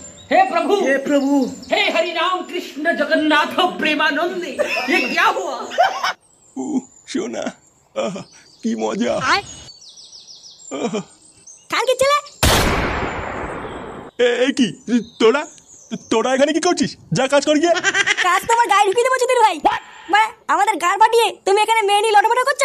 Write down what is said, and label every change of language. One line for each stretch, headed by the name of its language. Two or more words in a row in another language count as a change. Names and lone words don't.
Hindi: हे प्रभु हे हरि राम कृष्ण जगन्नाथ प्रेमानंदी ये क्या हुआ?
Bangla: শোনা, আহা, কি মজা। কালকে চলে এই কি তোরা তোরা এখানে কি করছিস? যা কাজ কর গিয়ে। কাজ তোমার গায়ে ঢুকিয়ে দেবো চুদির ভাই। মানে আমাদের গাড় পাঠিয়ে তুমি এখানে মেয়ে নিয়ে লটপট করছো?